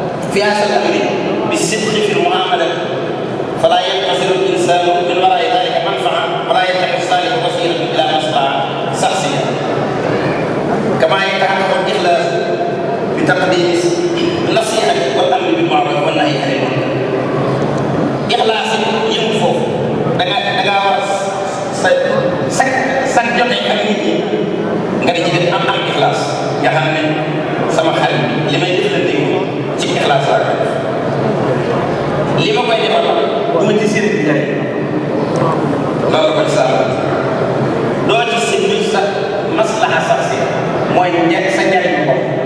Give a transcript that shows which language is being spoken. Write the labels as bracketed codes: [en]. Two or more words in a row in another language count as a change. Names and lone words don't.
[ar] في هذا الأمر بالصدق في المعاملة فلا ينتصر الإنسان من وراء ذلك منفعة ولا يتخذ صالح وسيلة إلى مصلحة شخصية كما يتحقق الإخلاص بتقديم النصيحة والأمر بالمعروف والنهي عن المنكر إخلاص يمut [wo] foofu da ngaa war sa jote ak nit ñi nga di ci def am ixlaas nga xam ne sama xarit li may jëflante ci ixlaas laa koy def li ma koy defal du ma ci seen njëriñ loolu koy saama doo ci seen sa maslaha sax si mooy sa njëriñ bopp